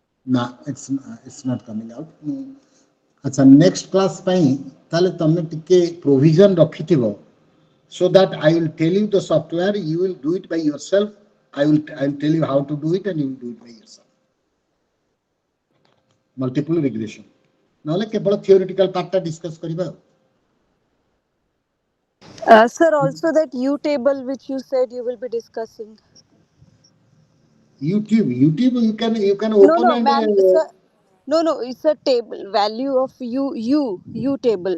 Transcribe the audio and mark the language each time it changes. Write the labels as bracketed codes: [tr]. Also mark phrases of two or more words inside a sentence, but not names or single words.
[en] ना it's not coming out. अच्छा next class [or] ପାଇଁ ତାହେଲେ ତମେ ଟିକେ [en] provision ରଖିଥିବ so that I will tell you the software, you will do it by yourself. I will tell you how to do it and you will do it by yourself. Multiple regression. [or] ନହେଲେ କେବଳ [en] theoretical part [or] टा discuss करिबा. [en] Sir, also that U table which you said you will be discussing. YouTube you can No, open no, and ma'am, sir. No, it's a table value of U table.